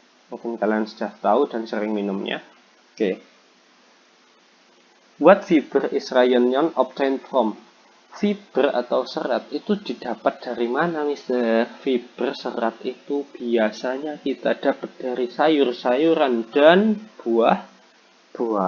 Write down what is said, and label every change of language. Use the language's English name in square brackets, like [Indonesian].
[Indonesian] Mungkin kalian sudah tahu dan sering minumnya. Oke. [English] What fiber is rayonium obtained from? [Indonesian] Fiber atau serat itu didapat dari mana, Mister? Fiber serat itu biasanya kita dapat dari sayur-sayuran dan buah-buahan.